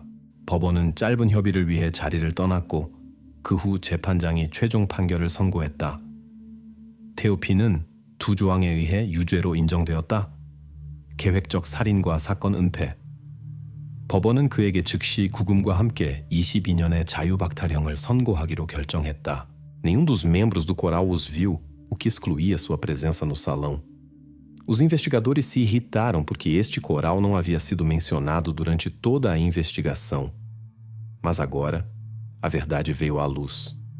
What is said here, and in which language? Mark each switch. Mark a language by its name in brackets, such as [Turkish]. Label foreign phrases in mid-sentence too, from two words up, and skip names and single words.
[Korean] 법원은 짧은 협의를 위해 자리를 떠났고 그 후 재판장이 최종 판결을 선고했다. 테오피는 두 조항에 의해 유죄로 인정되었다. 계획적 살인과 사건 은폐. 법원은 그에게 즉시 구금과 함께 22년의 자유박탈형을 선고하기로 결정했다. [Portuguese] Nenhum dos membros do coral os viu, o que excluía sua presença no salão. Os investigadores se irritaram porque este coral não havia sido mencionado durante toda a investigação. Mas agora, a verdade veio à luz.